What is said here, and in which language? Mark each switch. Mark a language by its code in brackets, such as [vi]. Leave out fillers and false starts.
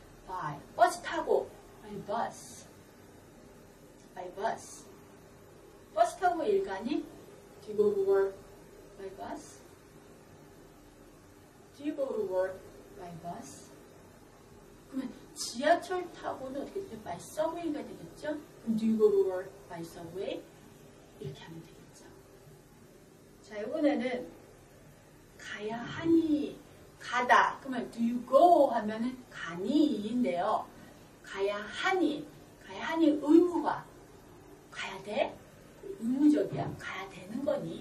[en] by. [ko] 버스 타고 [en] by bus. by bus. [ko] 버스 타고 일 가니? [en] Do you go to work by bus? Do you go to work by bus? [ko] 그러면 지하철 타고는 어떻게 되죠? [en] by subway [ko] 가 되겠죠? [en] 그럼 do you go to work by subway? [ko] 이렇게 하면 되겠죠. 자, 이번에는 가야 하니, 가다. 그러면 [en] do you go [ko] 하면은 가니인데요. 가야 하니 의무화. 가야 돼? 의무적이야. 가야 되는 거니?